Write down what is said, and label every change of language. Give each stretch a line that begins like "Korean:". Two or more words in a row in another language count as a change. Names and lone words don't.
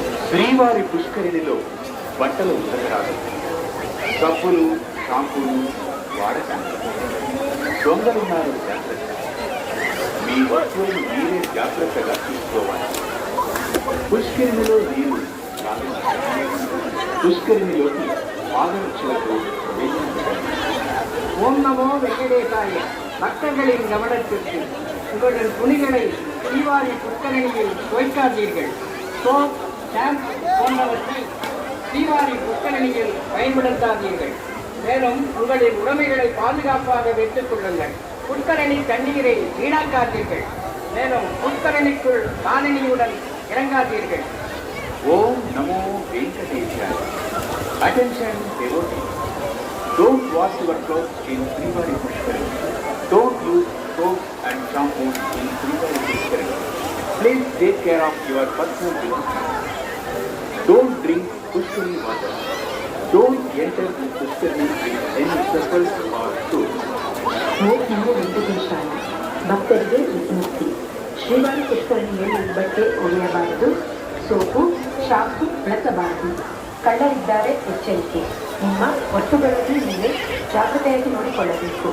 Telugu: శ్రీవారి పుష్కరిణిలో బట్టలు ఉతకరాదు, సబ్బులు షాంపూలు వాడకండి. దొంగలున్నారు జాగ్రత్త. మీ వస్తువులను మీరే జాగ్రత్తగా తీసుకోవాలి. పుష్కరిణిలో నీరు పుష్కరిణిలోకి பாதரட்சலத்தை
Tamil: ஓம் நமோ வெங்கடேசாய. பக்தர்களின் கவனத்திற்கு, உங்களுடன் துணிகளை தீவாரி புஷ்கரணியில் துவைக்காதீர்கள். சோப், ஷாம்பு போன்றவற்றை தீவாரி புஷ்கரணியில் பயன்படுத்தாதீர்கள். மேலும் உங்களின் உடைமைகளை பாதுகாப்பாக வைத்துக் கொள்ளுங்கள். புஷ்கரணி தண்ணீரை வீணாக்காதீர்கள். மேலும் புஷ்கரணிக்குள் காலனியுடன் இறங்காதீர்கள். ஓம் நமோ வெங்கடேசாய.
English: Attention devotees, don't wash your clothes in Srivari Pushkarani. Don't use soap and shampoo in Srivari Pushkarani. Please take care of your personal belongings. Don't drink Pushkarani water. Don't enter the Pushkarani with any slippers or shoes.
Kannada: ಓಂ ನಮೋ ವೆಂಕಟೇಶಾಯ. ಭಕ್ತರಿಗೆ ವಿಜ್ಞಪ್ತಿ. ಶ್ರೀವಾರಿ ಪುಷ್ಕರಣಿಯಲ್ಲಿ ಬಟ್ಟೆ ಒಗೆಯಬಾರದು, ಸೋಪು ಶಾಂಪು ಬಳಸಬಾರದು. ಕಳ್ಳರಿದ್ದಾರೆ, ಎಚ್ಚರಿಕೆ. ನಿಮ್ಮ ವಸ್ತುಗಳಲ್ಲಿ ನೀವೇ ಜಾಗ್ರತೆಯಾಗಿ ನೋಡಿಕೊಳ್ಳಬೇಕು.